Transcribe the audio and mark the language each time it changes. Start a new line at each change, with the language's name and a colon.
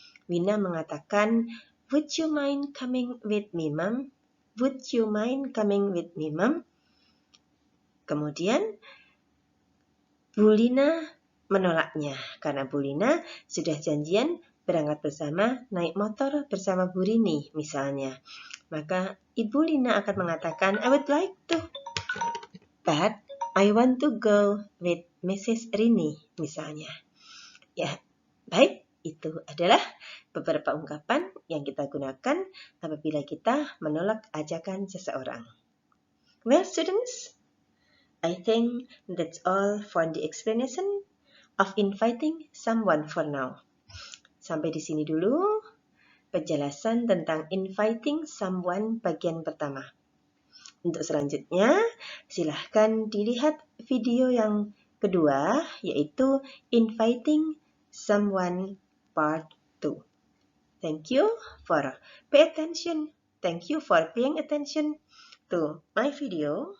Indonesian: Wina mengatakan,
English: would you mind coming with me, Mom? Would you mind coming with me, Mom?
Indonesian: Kemudian, Bu Lina menolaknya karena Bu Lina sudah janjian berangkat bersama naik motor bersama Bu Rini misalnya. Maka Ibu Lina akan mengatakan,
English: I would like to, but I want to go with Mrs.
Indonesian: Rini misalnya. Ya, baik. Itu adalah beberapa ungkapan yang kita gunakan apabila kita menolak ajakan seseorang.
English: Well, students, I think that's all for the explanation of inviting someone for now.
Indonesian: Sampai di sini dulu penjelasan tentang inviting someone bagian pertama. Untuk selanjutnya, silahkan dilihat video yang kedua, yaitu inviting someone part 2.
English: Thank you for paying attention. Thank you for paying attention to my video.